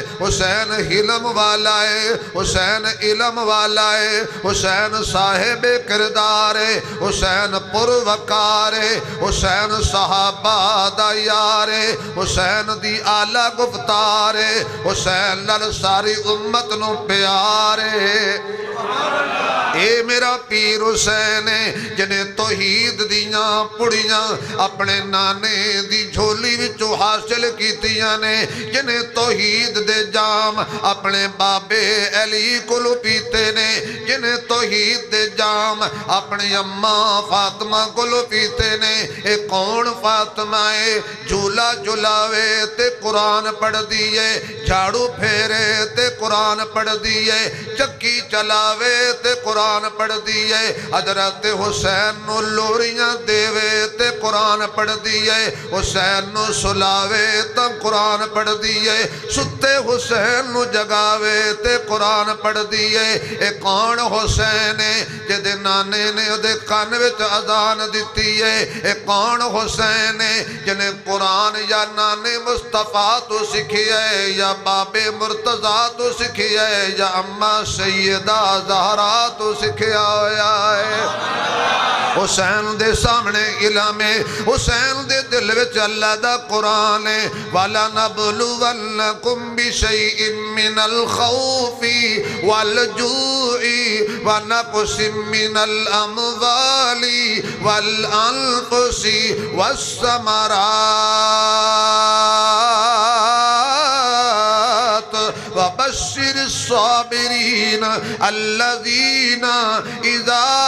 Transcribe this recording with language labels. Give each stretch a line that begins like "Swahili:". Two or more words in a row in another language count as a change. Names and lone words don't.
Punjabi: حسین حلم والا ہے حسین علم والا ہے حسین صاحب کردار ہے حسین پروکار ہے حسین صحابہ دا یار ہے حسین دی اعلیٰ گفتار ہے حسین لال ساری امت نو پیارے اے میرا پیر حسین ہے جنہیں توحید دیاں پڑیاں اپنے نانے دی جھولی وچو حاصل کیتیاں نے جنہیں توحید دے جام اپنے بابے علی کلو پیتے نے جنہیں توحید دے جام اپنی اماں فاطمہ کولو پیتے نے. اے کون فاطمہ ہے؟ جھولا جھلاوے تے قرآن پڑھ دیئے، جھاڑو پھیرے تے قرآن پڑھ دیئے، چکی چلاوے تے قرآن پڑھ دیئے، حضرت حسین نو لوریاں دیوے تے قرآن پڑھ دیئے، حسین نو سلاوے تے قرآن پڑھ دیئے، ستے حسین نو جگاوے تے قرآن پڑھ دیئے. اے کون حسین ہے جدے نانے نے دے کان وچ اذان دتی ہے؟ اے کون حسین ہے جنہیں قرآن یا نانے مصطفیٰ تو سکھی ہے، یا بابے مرتضیٰ تو سکھی ہے، یا اماں سیدہ زہرا تو سکھیا ہویا ہے؟ حسین دے سامنے علم ہے، حسین دے دل وچ اللہ دا قرآن ہے.
Arabic: وَلَنَبْلُوَنَّكُمْ بِشَيْءٍ مِّنَ الْخَوْفِ وَالْجُوعِ وَنَقْصٍ مِّنَ الْأَمْوَالِ وَالْأَنفُسِ وَالثَّمَرَاتِ وَبَشِّرِ الصَّابِرِينَ الَّذِينَ إِذَا